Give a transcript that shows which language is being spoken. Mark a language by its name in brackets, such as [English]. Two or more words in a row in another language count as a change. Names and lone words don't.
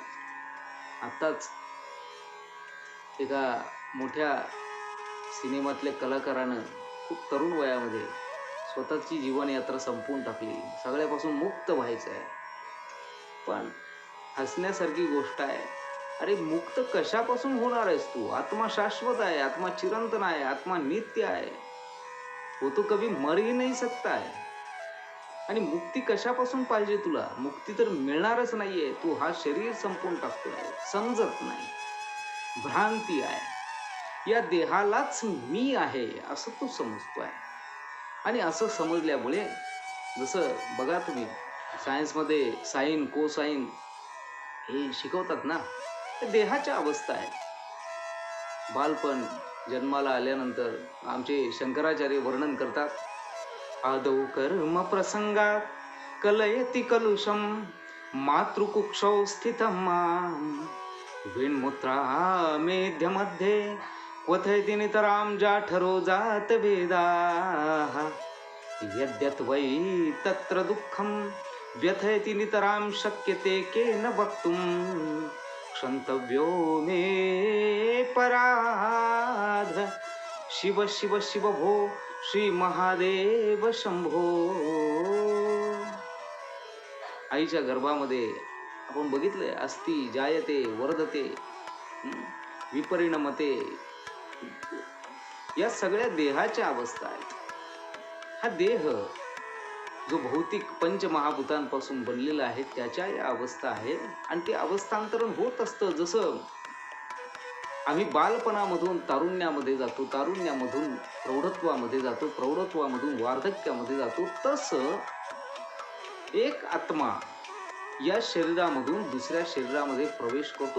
[Marathi] आत्ताच एका मोठ्या सिनेमातल्या कलाकारानं खूप तरुण वयामध्ये स्वतःची जीवनयात्रा संपवून टाकली. सगळ्यापासून मुक्त व्हायचं आहे. पण हसण्यासारखी गोष्ट आहे. अरे मुक्त कशापासून होणार आहेस तू? आत्मा शाश्वत आहे, आत्मा चिरंतन आहे, आत्मा नित्य आहे, [Hindi] वो तो कभी मर ही नहीं सकता है. [Marathi] आणि मुक्ती कशापासून पाहिजे तुला? मुक्ती तर मिळणारच नाहीये. तू हा शरीर संपवून टाकतोय, समजत नाही, भ्रांती आहे. या देहालाच मी आहे असं तू समजतोय. आणि असं समजल्यामुळे, जसं बघा तुम्ही सायन्समध्ये साईन, कोसाईन हे शिकवतात ना, त्या देहाच्या अवस्था आहेत. बालपण, जन्माला आल्यानंतर आमचे शंकराचार्य वर्णन करतात, [Sanskrit] आदौ कर्म प्रसंगात कलयति कलुषम मातृकुक्षौ स्थितं मां विन्मुत्रा मेध्यमध्ये क्वथयति नितरां जाठरो जातवेदाः यद्यद्वै तत्र दुःखं व्यथयति नितरां शक्यते केन वक्तुं क्षन्तव्यो मे पराध. शिव शिव शिव भो श्री महादेव शंभो. [Marathi] आईच्या गर्भामध्ये आपण बघितलंय, [Sanskrit] अस्ति जायते वर्धते विपरिणमते, [Marathi] या सगळ्या देहाच्या अवस्था आहेत. हा देह जो भौतिक पंचमहाभूतांपासून बनलेला आहे त्याच्या या अवस्था आहे आणि ते अवस्थांतरण होत असतं. जसं आम्ही बालपणामधून तारुण्यामध्ये जातो, तारुण्यामधून प्रौढत्वामध्ये जातो, प्रौढत्वामधून वार्धक्यामध्ये जातो, तसं एक आत्मा या शरीरामधून दुसऱ्या शरीरामध्ये प्रवेश करतो.